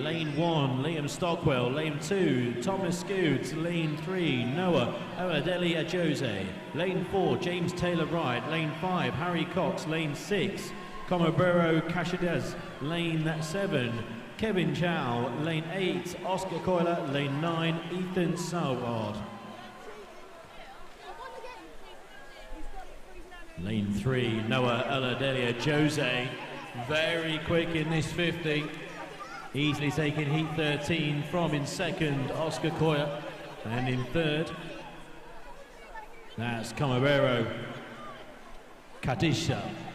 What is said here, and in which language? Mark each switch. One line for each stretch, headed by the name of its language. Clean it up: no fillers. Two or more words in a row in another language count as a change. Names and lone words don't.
English: Lane 1, Liam Stockwell. Lane 2, Thomas Scoots. Lane 3, Noah Oadeli Ajose. Lane 4, James Taylor Wright. Lane 5, Harry Cox. Lane 6, Comobero Cashades. Lane 7, Kevin Chow. Lane 8, Oscar Coiler. Lane 9, Ethan Salward. Lane 3, Noah Oadeli Ajose. Very quick in this 50. Easily taking heat 13 from in second, Oscar Coyer. And in third, that's Comobero Kadisha.